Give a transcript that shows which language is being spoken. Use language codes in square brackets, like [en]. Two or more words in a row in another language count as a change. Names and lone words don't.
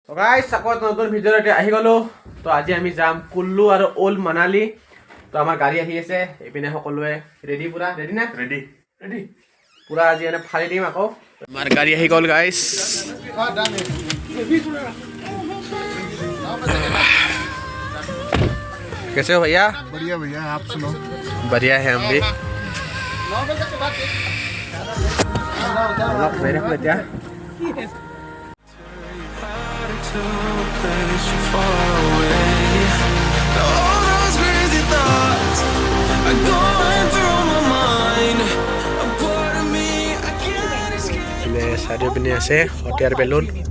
[as] তো গাইস আকৌ নতুন ভিডিঅ'তে আহি গ'লো। তো আজি আমি যাম কুল্লু আৰু ওল্ড মানালী। তো আমাৰ গাড়ী আহি আছে, এইপিনে সকলোৱে ৰেডি, পুৰা ৰেডি নে? ৰেডি পুৰা আজি এনে ফালি দিম আকৌ। আমাৰ গাড়ী আহি গ'ল গাইস। [hi] कैसे हो भैया? बढ़िया भैया, आप सुनो। बढ़िया है हम भी। मेरे को क्या [as] চাৰিওপিনে আছে হটিয়াৰ বেলুন।